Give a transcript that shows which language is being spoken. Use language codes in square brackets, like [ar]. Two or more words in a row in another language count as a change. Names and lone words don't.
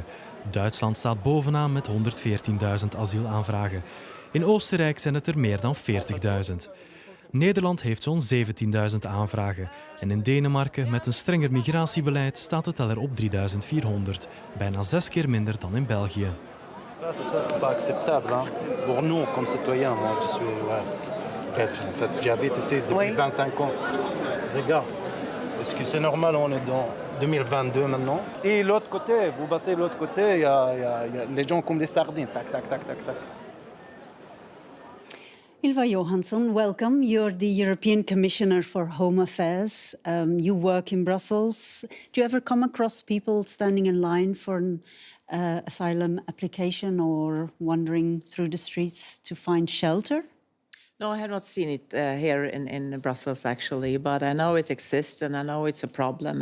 [nl] Duitsland staat bovenaan met 114.000 asielaanvragen. In Oostenrijk zijn het er meer dan 40.000. Nederland heeft zo'n 17.000 aanvragen. En in Denemarken, met een strenger migratiebeleid, staat de teller op 3.400. Bijna 6 keer minder dan in België. [fr] Ça, c'est pas acceptable. Pour nous, comme citoyens, moi, je suis belge. En fait, j'habite ici depuis 25 ans. Regarde, est-ce que c'est normal? On est dans 2022 maintenant. Et l'autre côté, vous passez de l'autre côté, il y a les gens comme des sardines. Tac, tac, tac, tac, tac. [en] Ylva Johansson, welcome. You're the European Commissioner for Home Affairs. You work in Brussels. Do you ever come across people standing in line for an asylum application or wandering through the streets to find shelter? No, I have not seen it here in Brussels, actually, but I know it exists and I know it's a problem.